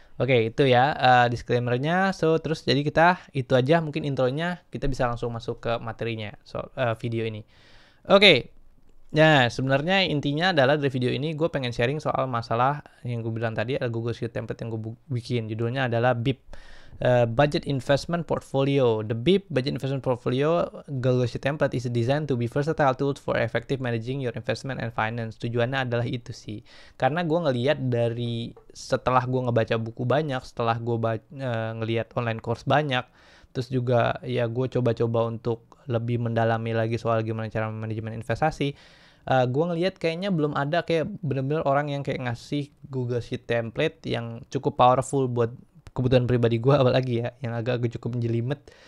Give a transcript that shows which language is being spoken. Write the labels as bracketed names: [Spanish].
[Indonesian] Oke, itu ya disclaimernya. So terus jadi kita itu aja mungkin intronya, kita bisa langsung masuk ke materinya video ini. Oke. Nah, sebenarnya intinya adalah dari video ini gue pengen sharing soal masalah yang gue bilang tadi, ada Google Sheet template yang gue bikin. Judulnya adalah BIP, Budget Investment Portfolio. [English] The BIP Budget Investment Portfolio Google Sheet template is designed to be versatile tools for effective managing your investment and finance. [Indonesian] Tujuannya adalah itu sih. Karena gue ngelihat dari setelah gue ngebaca buku banyak, setelah gue ngelihat online course banyak, terus juga ya gue coba-coba untuk lebih mendalami lagi soal gimana cara manajemen investasi. Gue ngelihat kayaknya belum ada kayak bener-bener orang yang kayak ngasih Google Sheet template yang cukup powerful buat kebutuhan pribadi gue, apalagi ya yang agak cukup menjelimet.